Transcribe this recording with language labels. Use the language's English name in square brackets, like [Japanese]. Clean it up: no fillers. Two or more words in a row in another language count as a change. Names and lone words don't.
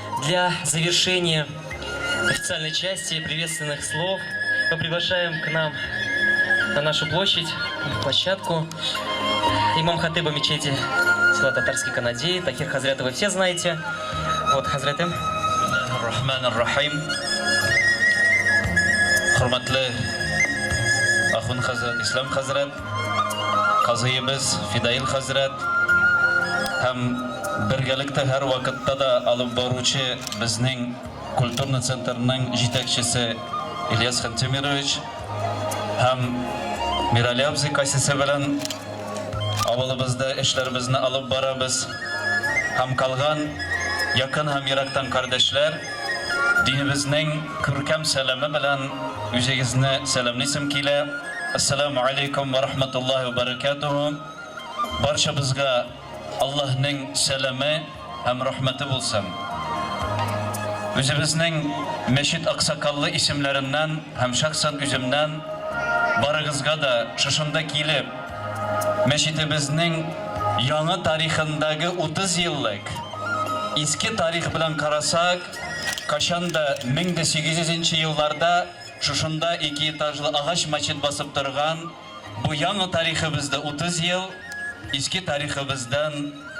[Russian] для завершения официальной части приветственных слов мы приглашаем к нам на нашу площадь, площадку, имам хатыба мечети села Татарский Канадей, Тахир Хазрета вы все знаете. Вот, [Tatar] Хазреты. [Arabic] رحمن الرحيم. [Tatar] Хурматлы Ахун Хазрет, Ислам Хазрет, Казыйбыз, Фидаил Хазрет, һәм бергәлектә һәр вакытта да алып баручы безнең [Russian] культурный центрның [Tatar] җитәкчесе Ильяс Хантемирович һәм Мирали абзый кайсысы белән авылыбызда эшләребезне алып барабыз һәм калган якын һәм ерактан кардәшләр динебезнең күркәм сәламе белән үзегезне сәламлыйсым килә. [Arabic] السلام عليكم ورحمة الله وبركاته. [Tatar] Барчабызга Аллаһның сәламе һәм рәхмәте булсын. Үзебезнең мәчет аксакаллы исемләреннән һәм шәхсән үземнән барыгызга да шушында килеп мәчетебезнең яңа тарихындагы 30 еллык иске тарих белән карасак, кашанда 1800 елларда шушында 2 этажлы агач мәчет басып торган, бу яңа тарихыбызда 30 ел, иске тарихыбыздан